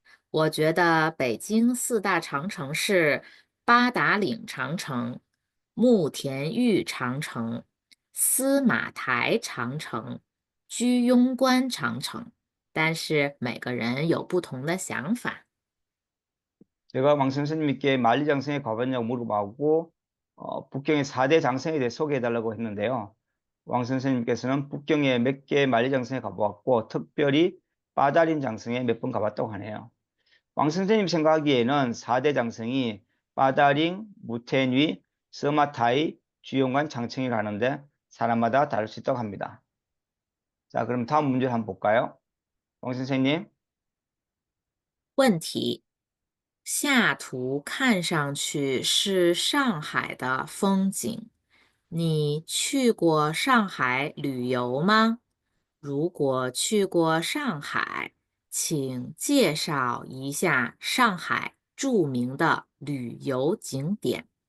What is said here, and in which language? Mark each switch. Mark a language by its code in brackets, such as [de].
[zh] 我觉得北京四大长城是八达岭长城、慕田峪长城、司马台长城、居庸关长城，但是每个人有不同的想法。 [ko] 제가 왕 선생님께 만리장성에 가봤냐고 물어보고 북경의 4대 장성에 대해 소개해달라고 했는데요. 왕 선생님께서는 북경의 몇 개의 만리장성에 가보았고 특별히 빠다린 장성에 몇 번 가봤다고 하네요. 왕 선생님 생각하기에는 4대 장성이 빠다링, 무텐위, 서마타이, 주용관 장청이라 하는데 사람마다 다를 수 있다고 합니다. 자, 그럼 다음 문제 한번 볼까요? 왕 선생님. [zh] 问题：下图看上去是上海的风景，你去过上海旅游吗？如果去过上海，请介绍一下上海著名的旅游景点。